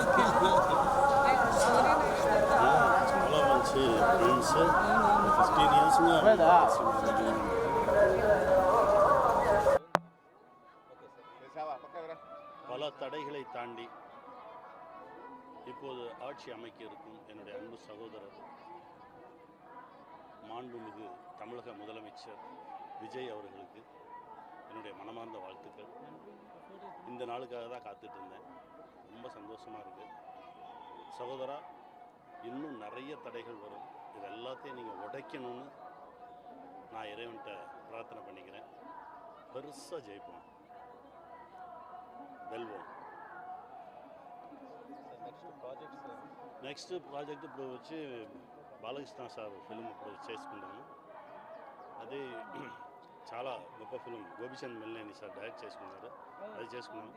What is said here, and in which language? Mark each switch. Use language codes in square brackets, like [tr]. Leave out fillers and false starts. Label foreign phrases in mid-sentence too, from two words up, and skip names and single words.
[te] చాలా మంచి ఫ్రెండ్స్, [ta] 15 years பல தடைகளை தாண்டி இப்போது ஆட்சி அமைக்க இருக்கும் என்னுடைய அன்பு சகோதரர் மாண்புமிகு தமிழக முதலமைச்சர் விஜய் அவர்களுக்கு என்னுடைய மனமார்ந்த வாழ்த்துக்கள். இந்த நாளுக்காக தான் காத்துட்டு இருந்தேன். ரொம்ப சந்தோஷமாக இருக்குது. சகோதரா, இன்னும் நிறைய தடைகள் வரும், இது எல்லாத்தையும் நீங்கள் உடைக்கணும்னு நான் இறைவன்கிட்ட பிரார்த்தனை பண்ணிக்கிறேன். பெருசாக ஜெயிப்போம், వెల్వోమ్. [te] నెక్స్ట్ ప్రాజెక్ట్ ఇప్పుడు వచ్చి బాలకృష్ణ సార్ ఫిల్మ్ ఇప్పుడు చేసుకున్నాము. అది చాలా గొప్ప ఫిల్మ్, గోపిచంద్ మెల్లేని సార్ డైరెక్ట్ చేసుకున్నారు, అది చేసుకున్నాము.